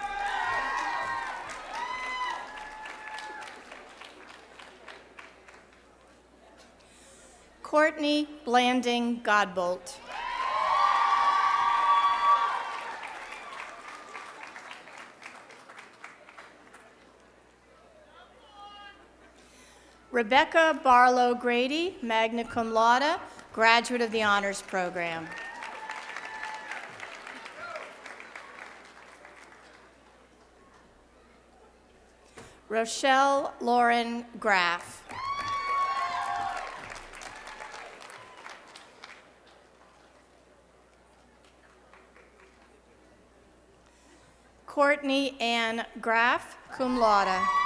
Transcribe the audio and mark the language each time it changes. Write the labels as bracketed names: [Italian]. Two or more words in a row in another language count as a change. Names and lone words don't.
[English] Courtney Blanding Godbolt. Rebecca Barlow Grady, [Latin] magna cum laude, [English] graduate of the Honors Program. Rochelle Lauren Graff. Courtney Ann Graff, [Latin] cum laude.